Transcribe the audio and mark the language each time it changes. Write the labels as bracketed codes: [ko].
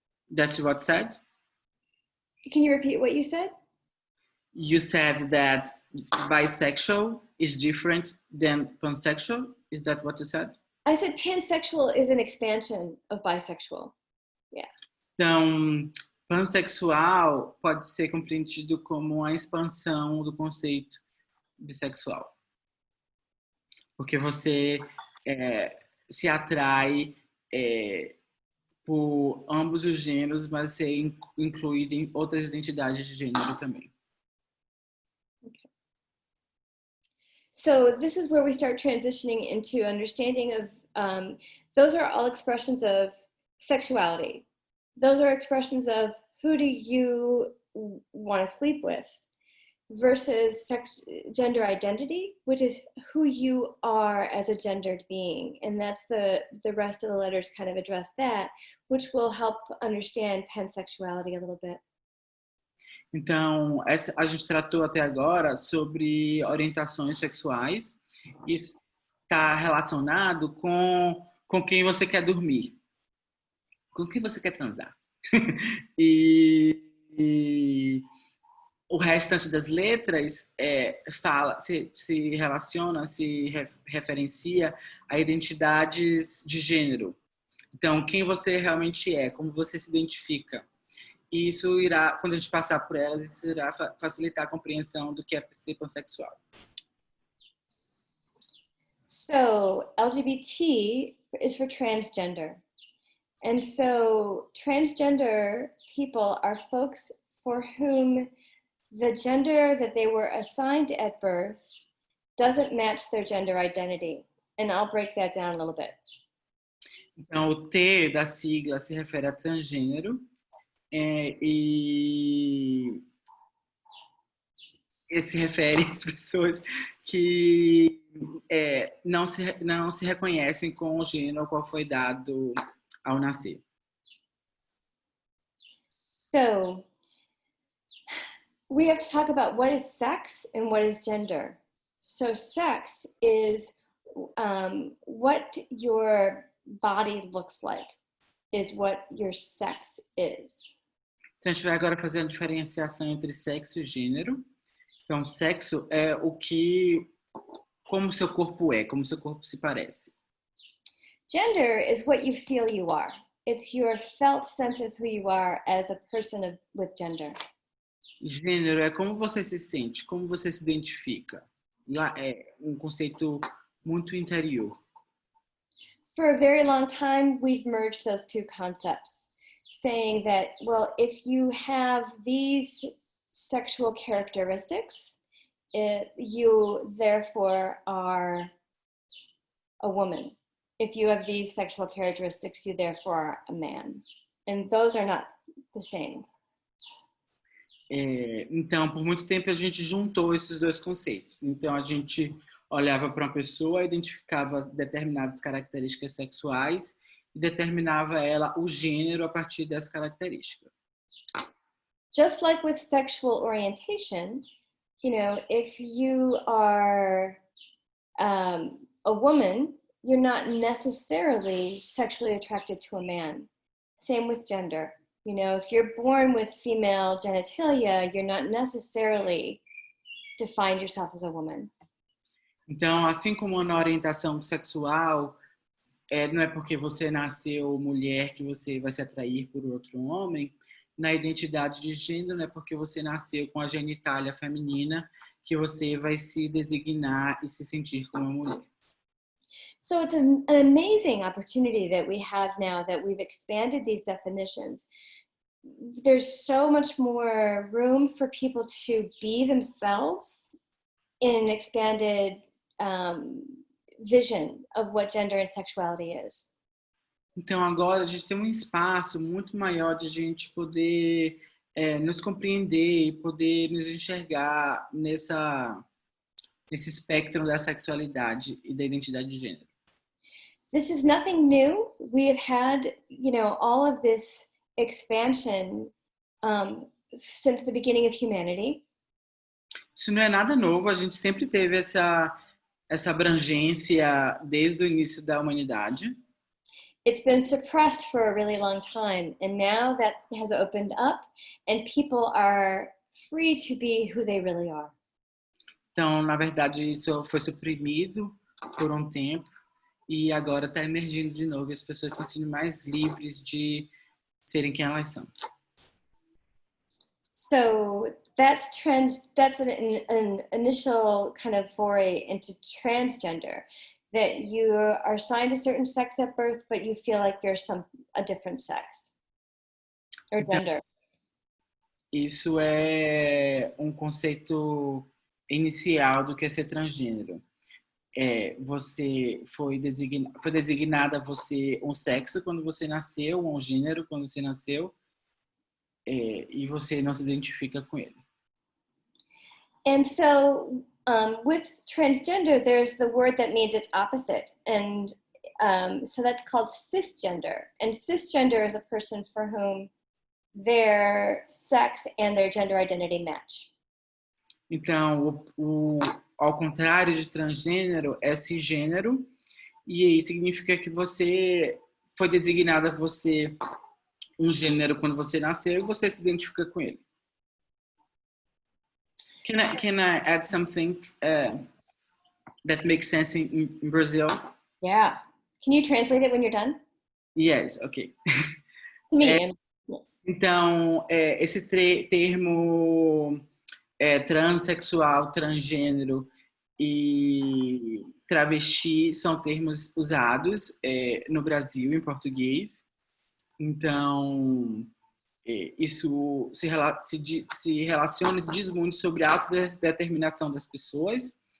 [en] That's what said? Can you repeat what you said? You said that bisexual is different than pansexual. Is that what you said? I said pansexual is an expansion of bisexual. Yeah. [pt] Então, pansexual pode ser compreendido como uma expansão do conceito bissexual. Porque você se atrai por ambos os gêneros, mas ser incluído em outras identidades de gênero também. [en] Okay. So this is where we start transitioning into understanding of, those are all expressions of sexuality. Those are expressions of who do you want to sleep with? versus gender identity, which is who you are as a gendered being. And that's the rest of the letters kind of address that, which will help understand pansexuality a little bit. [pt] Então, a gente tratou até agora sobre orientações sexuais e está relacionado com quem você quer dormir, com quem você quer transar. e o restante das letras se relaciona, se referencia a identidades de gênero. Então, quem você realmente é, como você se identifica. E isso irá, quando a gente passar por elas, isso irá facilitar a compreensão do que é ser pansexual. [en] So, LGBT is for transgender. And so, transgender people are folks for whom the gender that they were assigned at birth doesn't match their gender identity. And I'll break that down a little bit. [pt] Então, o T da sigla se refere a transgênero. E se refere às pessoas que não se reconhecem com o gênero qual foi dado ao nascer. [en] So, we have to talk about what is sex and what is gender. So, sex is what your body looks like, is what your sex is. [pt] Então, a gente vai agora fazer a diferenciação entre sexo e gênero. Então, sexo é como o seu corpo é, como o seu corpo se parece. [en] Gender is what you feel you are. It's your felt sense of who you are as a person with gender. [pt] Gênero é como você se sente, como você se identifica. Lá é um conceito muito interior. [en] For a very long time, we've merged those two concepts, saying that, well, if you have these sexual characteristics, you therefore are a woman. If you have these sexual characteristics, you therefore are a man. And those are not the same. [pt] Então, por muito tempo, a gente juntou esses dois conceitos. Então, a gente olhava para uma pessoa, identificava determinadas características sexuais e determinava ela o gênero a partir dessas características. [en] Just like with sexual orientation, you know, if you are a woman, you're not necessarily sexually attracted to a man. Same with gender. You know, if you're born with female genitalia, you're not necessarily defined yourself as a woman. [pt] Então, assim como na orientação sexual, não é porque você nasceu mulher que você vai se atrair por outro homem. Na identidade de gênero, não é porque você nasceu com a genitália feminina que você vai se designar e se sentir como uma mulher. [en] So it's an amazing opportunity that we have now that we've expanded these definitions. There's so much more room for people to be themselves in an expanded vision of what gender and sexuality is. [pt] Então agora a gente tem um espaço muito maior de a gente poder nos compreender e poder nos enxergar nesse espectro da sexualidade e da identidade de gênero. [en] This is nothing new. We have had, you know, all of this expansion since the beginning of humanity. [pt] Isso não é nada novo, a gente sempre teve essa abrangência desde o início da humanidade. [en] It's been suppressed for a really long time, and now that has opened up and people are free to be who they really are. [pt] Então, na verdade, isso foi suprimido por um tempo e agora está emergindo de novo e as pessoas estão sendo mais livres de serem quem elas são. [en] So that's an initial kind of foray into transgender, that you are assigned a certain sex at birth, but you feel like you're a different sex or gender. [pt] Isso é um conceito inicial do que é ser transgênero. Você foi designada você um sexo quando você nasceu, um gênero quando você nasceu, e você não se identifica com ele. [en] And so with transgender, there's the word that means its opposite. And so that's called cisgender. And cisgender is a person for whom their sex and their gender identity match. [pt] Então, ao contrário de transgênero, é cisgênero, e aí significa que você foi designada você um gênero quando você nasceu e você se identifica com ele. [en] Can I add something that makes sense in Brazil? Yeah. Can you translate it when you're done? Yes, okay. To me. [pt] Então, esse termo transexual, transgênero e travesti são termos usados no Brasil, em português. Então, isso se relaciona e diz muito sobre a autodeterminação das pessoas.